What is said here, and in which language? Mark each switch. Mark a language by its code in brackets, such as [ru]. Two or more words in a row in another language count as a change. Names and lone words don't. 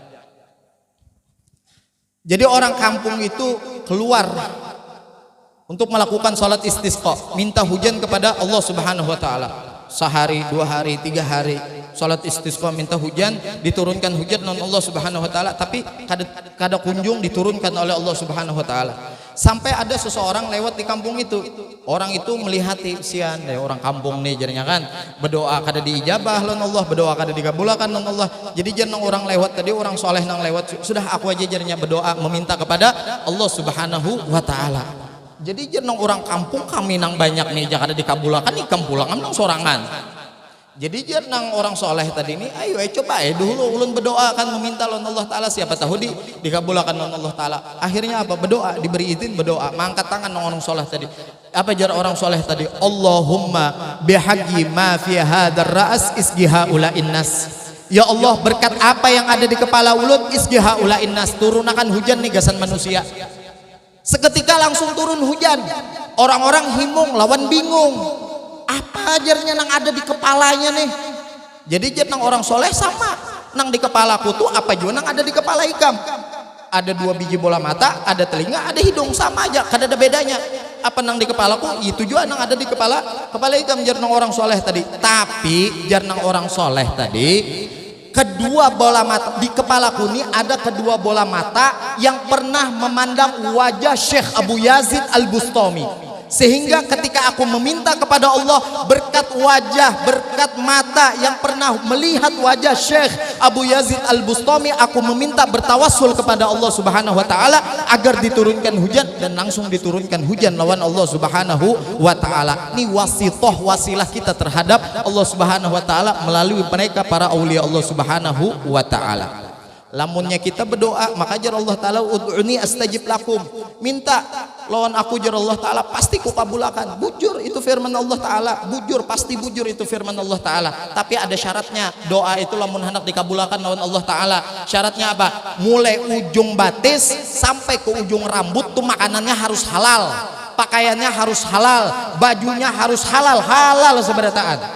[bjn] Jadi orang kampung itu keluar untuk melakukan sholat istisqa, minta hujan kepada [ar] الله سبحانه وتعالى. [bjn] Sehari, 2 hari, 3 hari sholat istisqa minta hujan, diturunkan hujan oleh [ar] الله سبحانه وتعالى, [bjn] tapi kada kunjung diturunkan oleh [ar] الله سبحانه وتعالى. [bjn] Sampai ada seseorang lewat di kampung itu. Orang itu melihati, sian orang kampung nih jadinya kan berdoa kada diijabah lon Allah, berdoa kada dikabulkan lon Allah. Jadi jangan orang lewat tadi, orang soleh nang lewat, sudah aku aja jadinya berdoa meminta kepada [ar] الله سبحانه وتعالى. [bjn] Jadi jangan orang kampung kami nang banyak nih kada dikabulkan, ikam pulang nang sorangan. Jadi jangan orang soleh tadi ini, ayo coba dulu ulun berdoa kan meminta lon [ar] الله تعالى, [bjn] siapa tahu dikabulkan lon [ar] الله تعالى. [bjn] Akhirnya apa? Berdoa, diberi izin berdoa, mengangkat tangan orang soleh tadi. Apa jar orang soleh tadi? [ar] اللهم بحق ما في هذا الرأس اسقها على الناس. [bjn] Ya Allah, berkat apa yang ada di kepala ulun, [ar] اسقها على الناس, [bjn] turunakan hujan nih gasan manusia. Seketika langsung turun hujan. Orang-orang himung, lawan bingung. Apa ajarnya nang ada di kepalanya nih? Jadi nang orang soleh sama, nang di kepalaku tuh apa juga nang ada di kepala ikam. Ada 2 biji bola mata, ada telinga, ada hidung, sama aja, kada ada bedanya. Apa nang di kepalaku itu juga nang ada di kepala ikam, jar nang orang soleh tadi. Tapi jar nang orang soleh tadi, kedua bola mata di kepalaku ini ada kedua bola mata yang pernah memandang wajah Syekh Abu Yazid Al-Bustami. Sehingga ketika aku meminta kepada Allah berkat wajah, berkat mata yang pernah melihat wajah Syekh Abu Yazid Al-Bustami, aku meminta bertawassul kepada [ar] الله سبحانه وتعالى [bjn] agar diturunkan hujan, dan langsung diturunkan hujan lawan [ar] الله سبحانه وتعالى. [bjn] Ini wasitoh, wasilah kita terhadap [ar] الله سبحانه وتعالى [bjn] melalui mereka para [ar] أولياء الله سبحانه وتعالى. [bjn] Lamunnya kita berdoa, maka jar [ar] الله تعالى ادعوني أستجب لكم, [bjn] minta lawan aku jar [ar] الله تعالى [bjn] pasti kukabulakan. Bujur itu firman [ar] الله تعالى, [bjn] bujur pasti bujur itu firman [ar] الله تعالى. [bjn] Tapi ada syaratnya, doa itu lamun hendak dikabulakan lawan [ar] الله تعالى, [bjn] syaratnya apa? Mulai ujung batis sampai ke ujung rambut tuh makanannya harus halal, pakaiannya harus halal, bajunya harus halal, halal seberataan.